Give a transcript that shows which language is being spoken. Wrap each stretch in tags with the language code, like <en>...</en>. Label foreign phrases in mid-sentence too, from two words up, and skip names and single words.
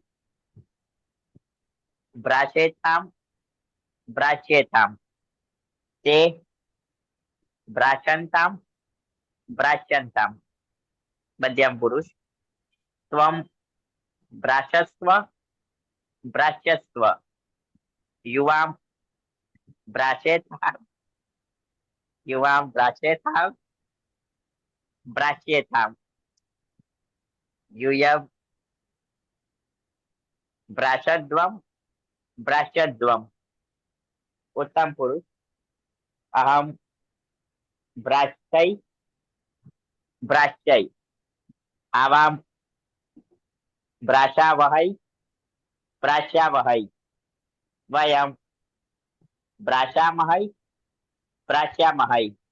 <sa>ભ્રાશેતામ ભ્રાશ્યેતામ તે ભ્રાશંતામ ભ્રાશ્યંતામ મધ્યમ પુરુષ ત્વમ ભ્રાશસ્વ ભ્રાશ્યસ્વ યુવામ ભ્રાશેતામ યુવામ ભ્રાશેતામ ભ્રાશ્યેતામ यूयम भ्राशद्वम भ्राश्यद्वम उत्तम पुरुष अहम भ्राश्यै भ्राश्यै आवाम भ्राशावहै भ्राश्यावहै वयम भ्राशामहै भ्राश्यामहै</sa>